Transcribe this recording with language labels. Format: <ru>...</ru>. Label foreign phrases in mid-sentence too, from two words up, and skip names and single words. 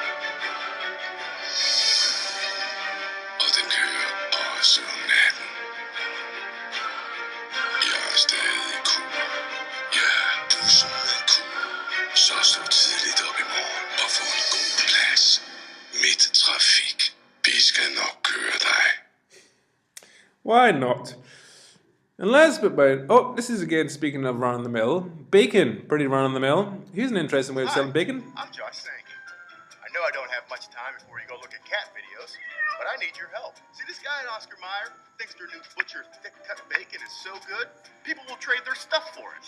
<da>Og den kører også om natten. Jeg er stadig cool. Ja, bussen er cool. Så stå tidligt op i morgen og få en god plads. Midt trafik. Vi skal nok køre dig.</da> <en>Why not? And last but by this is again speaking of run-of-the-mill. Bacon, pretty run-of-the-mill. Here's an interesting way of selling bacon. I'm Josh Sankey. I know I don't have much time before you go look at cat videos, but I need your help. See, this guy at Oscar Mayer thinks their new Butcher thick-cut bacon is so good, people will trade their stuff for it.</en>